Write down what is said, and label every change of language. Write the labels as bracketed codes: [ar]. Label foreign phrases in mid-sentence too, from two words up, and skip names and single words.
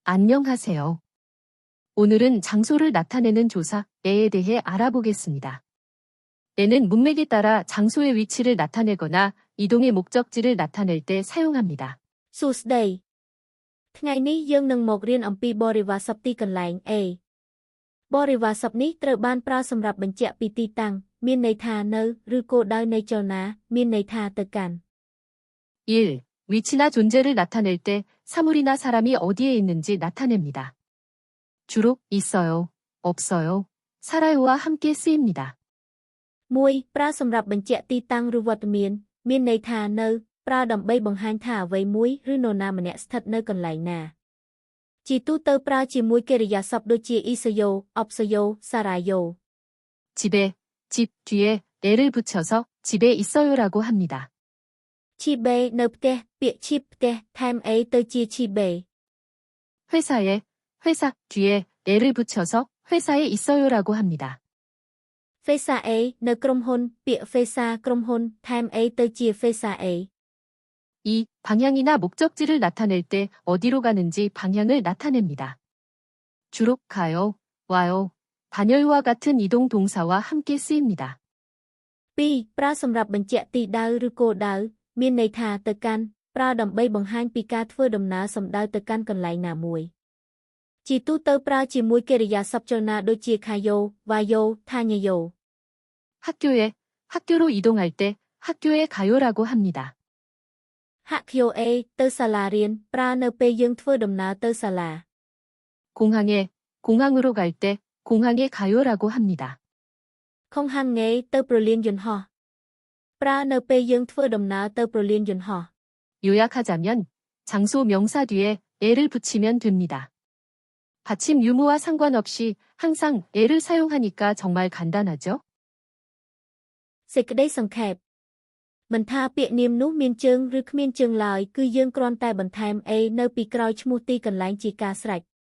[ko] 안녕하세요. 오늘은 장소를 나타내는 조사, 에에 대해 알아보겠습니다. 에는 문맥에 따라 장소의 위치를 나타내거나 이동의 목적지를 나타낼 때 사용합니다. [km] សួស្តីថ្ងៃនេះយើងនឹងមករៀនអំពីបរិវារសព្ទទីកន្លែង A បរិវារសព្ទនេះត្រូវបានប្រើសម្រាប់បញ្ជាក់ពីទីតាំងមានន័យថានៅឬគោលដៅនៃចលនាមានន័យថាទៅកាន់ [ko] 1. 위치나 존재를 나타낼 때 사물이나 사람이 어디에 있는지 나타냅니다. 주로 있어요, 없어요, 살아요와 함께 쓰입니다. [km] 1. ប្រើសម្រាប់បញ្ជាក់ទីតាំងឬវត្តមានន័យថានៅប្រើដើម្បីបង្ហាញថាអ្វីមួយឬនរណាម្នាក់ស្ថិតនៅកន្លែងណាជាទូទៅប្រើជាមួយកិរិយាសព្ទដូចជា [ko] 있어요, 없어요, 살아요. 집에, 집 뒤에 에를 붙여서 집에 있어요라고 합니다. [km] 집에 នៅផ្ទះពាក្យ chip ផ្ទះថែម a ទៅជា chibe. [ko] 회사에, 회사 뒤에 에를 붙여서 회사에 있어요라고 합니다. 회사 A [km] នៅក្រុមហ៊ុនពាក្យ 회사 ក្រុមហ៊ុនថែម a ទៅជា [ko] 회사 A. 2. 방향이나 목적지를 나타낼 때 어디로 가는지 방향을 나타냅니다. 주로 가요, 와요, 반열과 같은 이동 동사와 함께 쓰입니다. [km] 2. ប្រើសម្រាប់បញ្ជាក់ទីដៅឬគោលដៅមានន័យថាទៅកាន់ប្រើដើម្បីបង្ហាញពីការធ្វើដំណើរសំដៅទៅកាន់កន្លែងណាមួយជាទូទៅប្រើជាមួយកិរិយាសព្ទចលនាដូចជា [ko] 가요, 와요, 다녀요. 학교로 이동할 때 학교에 가요라고 합니다. [km] 학교에 ទៅសាលារៀនប្រើនៅពេលយើងធ្វើដំណើរទៅសាលា [ko] 공항으로 갈 때 공항에 가요라고 합니다. [km] 공항에 ទៅប្រលានយន្តហោះប្រើនៅពេលយើងធ្វើដំណើរទៅប្រលានយន្តហោះ [ko] 요약하자면 장소 명사 뒤에 에를 붙이면 됩니다. 받침 유무와 상관없이 항상 에를 사용하니까 정말 간단하죠? [km] សេចក្តីសង្ខេបមិនថាពាក្យនាមនោះមានជើងឬគ្មានជើងឡើយគឺយើងគ្រាន់តែបន្ថែម a នៅពីក្រោយឈ្មោះទីកន្លែងជាការស្រេច